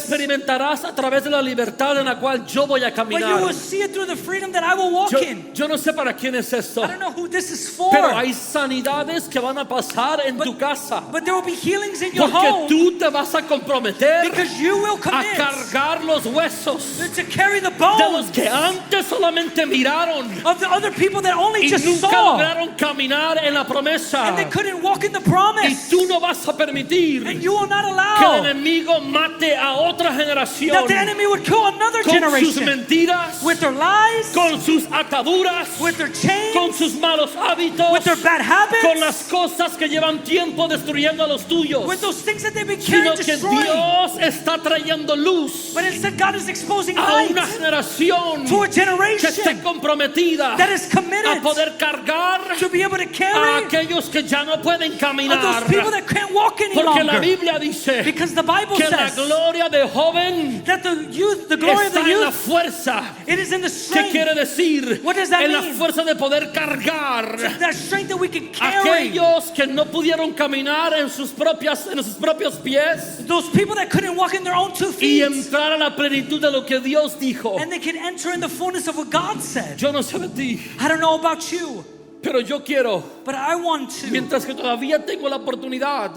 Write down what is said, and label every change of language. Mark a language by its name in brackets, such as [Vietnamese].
[Spanish] experimentarás a través de la libertad en la cual yo voy a [English] but you [Spanish] caminar. [English] will see it through the freedom that I will walk in. [Spanish] Yo no sé para quién es esto, [English] I don't know who this is for, [Spanish] pero hay sanidades que van a pasar en tu casa [English] but there will be healings in your [Spanish] porque [English] home [Spanish] tú te vas a comprometer [English] because you will [Spanish] a [English] commit [Spanish] cargar los huesos [English] to carry the [Spanish] de los [English] bones [Spanish] que antes solamente miraron [English] of the other people that only [Spanish] y [English] just [Spanish] nunca [English] saw [Spanish] lograron caminar en la promesa. [English] and they couldn't walk in the [Spanish] Y [English] promise, [Spanish] tú no vas a permitir [English] and you will not [Spanish] que el [English] allow [Spanish] enemigo mate a otra generación [English] that the enemy would kill another [Spanish] con sus [English] generation [Spanish] mentiras, [English] with their lies, [Spanish] con sus ataduras, [English] with their chains, [Spanish] con sus malos hábitos, [English] with their bad habits, [Spanish] con las cosas que llevan tiempo destruyendo a los tuyos, [English] with those things that they've been [Spanish] sino [English] carrying, [Spanish] que [English] destroying. [Spanish] Dios está trayendo luz [English] But instead, God is exposing [Spanish] a [English] light [Spanish] una generación [English] to a [Spanish] que esté [English] generation [Spanish] comprometida [English] that is [Spanish] a [English] committed [Spanish] poder cargar [English] to be able to [Spanish] a [English] carry [Spanish] aquellos que ya no pueden [English] of [Spanish] caminar, [English] those people that can't walk any [Spanish] porque la [English] longer. [Spanish] Biblia dice [English] Because the Bible [Spanish] que la [English] says [Spanish] gloria de joven [English] that the youth, the glory of the [Spanish] está en la [English] youth, [Spanish] fuerza. [English] it is in the [Spanish] ¿Qué [English] strength, [Spanish] quiere decir? [English] What does that [Spanish] En la [English] mean? [Spanish] fuerza de poder cargar [English] that strength that we can carry. [Spanish] aquellos que no pudieron caminar en sus propios pies [English] Those people that couldn't walk in their own 2 [Spanish] y [English] feet, [Spanish] entrar a la plenitud de lo que Dios dijo. [English] and they can enter in the fullness of what God said. [Spanish] Yo no sé de ti, [English] I don't know about you, [Spanish] pero yo quiero, [English] but I want to, [Spanish] mientras que todavía tengo la oportunidad,